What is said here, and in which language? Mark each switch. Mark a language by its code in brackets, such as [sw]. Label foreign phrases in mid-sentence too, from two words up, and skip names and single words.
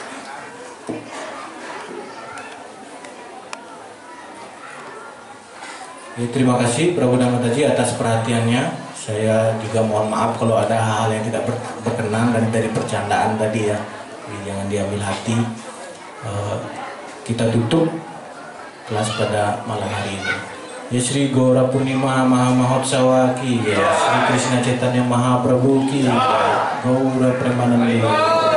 [id] Ya, terima kasih Prabu Damataji atas perhatiannya. Saya juga mohon maaf kalau ada hal-hal yang tidak berkenan dan dari percandaan tadi ya. Jadi jangan diambil hati. Kita tutup kelas pada malam hari ini. Ya Sri Gora Purnima Maha Mahotsawa ki, ya Sri Krishna Chaitanya Mahaprabhu ki, Gaura Premanande.